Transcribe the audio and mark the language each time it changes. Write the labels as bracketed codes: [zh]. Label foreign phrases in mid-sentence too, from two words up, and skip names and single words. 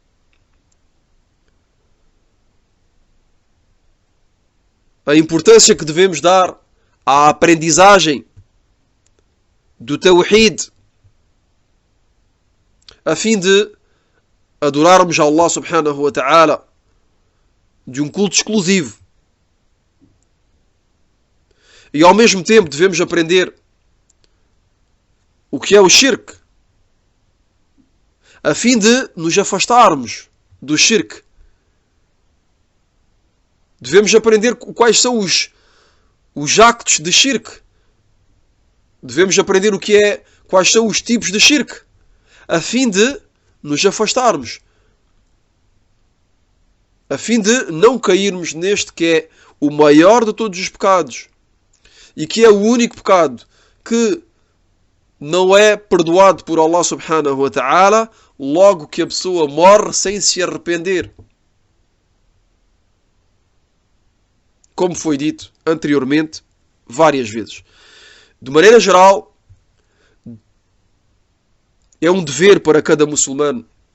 [pt] A importância que devemos dar à aprendizagem do Tawhid, a fim de adorarmos a Allah [ar] سبحانه وتعالى [pt] de um culto exclusivo. E ao mesmo tempo devemos aprender o que é o shirk, a fim de nos afastarmos do shirk. Devemos aprender quais são os actos de shirk. Devemos aprender quais são os tipos de shirk, a fim de nos afastarmos. A fim de não cairmos neste que é o maior de todos os pecados e que é o único pecado que não é perdoado por Allah [ar] سبحانه وتعالى [pt] logo que a pessoa morre sem se arrepender. Como foi dito anteriormente várias vezes. De maneira geral, é um dever para cada muçulmano.